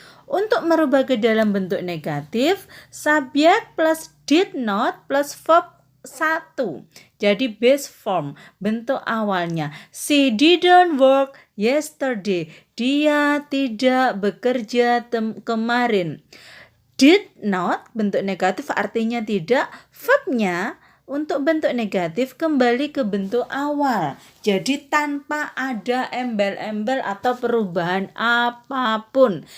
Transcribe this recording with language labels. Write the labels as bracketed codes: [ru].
[id] Untuk merubah ke dalam bentuk negatif, subjek plus [en] did not plus verb 1. [id] Jadi base form, bentuk awalnya. [en] She didn't work yesterday. [id] Dia tidak bekerja kemarin. Did not, bentuk negatif artinya tidak. Verbnya untuk bentuk negatif kembali ke bentuk awal. Jadi tanpa ada embel-embel atau perubahan apapun.